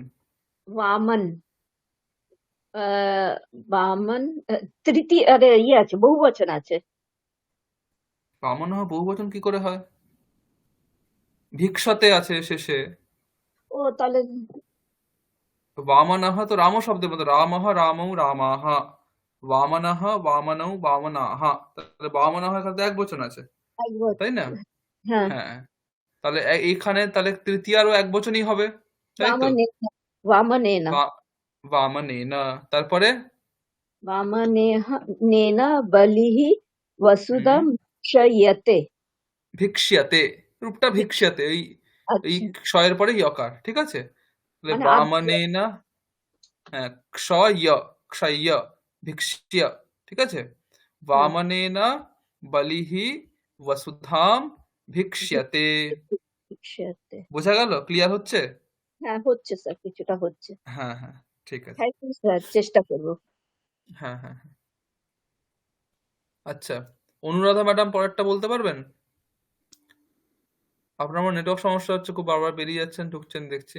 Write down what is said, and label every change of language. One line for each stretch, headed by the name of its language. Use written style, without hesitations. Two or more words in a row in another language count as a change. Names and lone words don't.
Bangla: वामन वामन তৃতীয় আরে ইয়ে আছে, বহু বচন আছে। বামন হয় বহু বচন কি করে হয়? ভিক্ষতে আছে শেষে। ও তাহলে वामनः তো রাম শব্দের মতো,
Sanskrit: রামः রামৌ রামাহ, वामनः वामनौ वामनाः।
Bangla: তাহলে वामनः এখানে তো এক বচন আছে, এক বচন। তাই না? হ্যাঁ হ্যাঁ, তাহলে এইখানে তাহলে তৃতীয়ারও এক বচনই হবে, তাই তো?
Sanskrit: वामने वामनेन वामनेन। তারপরে वामनेह नेन बलिः
Bangla: হুম,
Sanskrit: वसुधं क्षयते।
Bangla: ভিক্ষ্যাতে, রূপটা ভিক্ষ্যাতে, এই এই আচ্ছা ক্ষয়ের পরে ইয়কার, ঠিক আছে? তাহলে মানে বামনেন, হ্যাঁ, ক্ষয়, ক্ষয়, ভিক্ষ্য, ঠিক আছে?
Sanskrit: वामनेन बलिः वसुधाम ভিক্ষ্যতে।
Bangla: ক্ষয়তে। বোঝা গেল? ক্লিয়ার হচ্ছে? হ্যাঁ হচ্ছে স্যার, কিছুটা হচ্ছে। হ্যাঁ হ্যাঁ ঠিক আছে। থ্যাংক ইউ স্যার, চেষ্টা করবো। হ্যাঁ হ্যাঁ হ্যাঁ। আচ্ছা, অনুরাধা ম্যাডাম পরেরটা বলতে পারবেন? আপনার আমার নেটওয়ার্ক সমস্যা হচ্ছে, খুব বারবার বেরিয়ে যাচ্ছেন ঢুকছেন দেখছি।